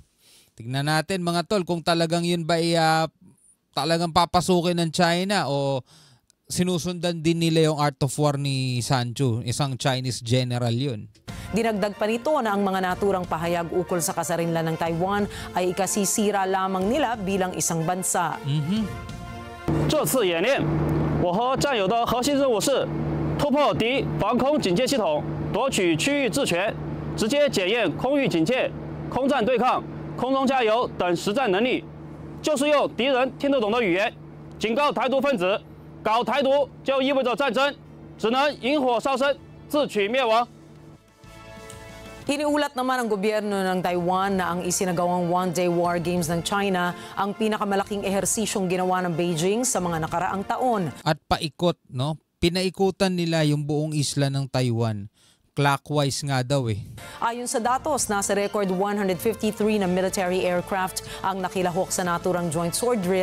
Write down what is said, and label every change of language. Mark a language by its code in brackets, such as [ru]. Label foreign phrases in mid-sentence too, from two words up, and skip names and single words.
[tl] Tignan natin mga tol kung talagang yun ba ay talagang papasukin ng China o sinusundan din nila yung art of war ni Sun Tzu, isang Chinese general yun. Dinagdag pa nito na ang mga naturang pahayag ukol sa kasarinlan ng Taiwan ay ikasisira lamang nila bilang isang bansa. [zh] 这次演练，我和战友的核心任务是突破敌防空警戒系统，夺取区域治权，直接检验空域警戒、空战对抗、空中加油等实战能力，就是用敌人听得懂的语言警告台独分子，搞台独就意味着战争，只能引火烧身，自取灭亡。 [tl] Iniulat naman ng gobyerno ng Taiwan na ang isinagawang [en] one-day war games [tl] ng China ang pinakamalaking ehersisyong ginawa ng Beijing sa mga nakaraang taon. At paikot, no? pinaikutan nila yung buong isla ng Taiwan. Clockwise nga daw eh. Ayon sa datos, nasa record 153 na [en] military aircraft [tl] ang nakilahok sa naturang joint sword drill.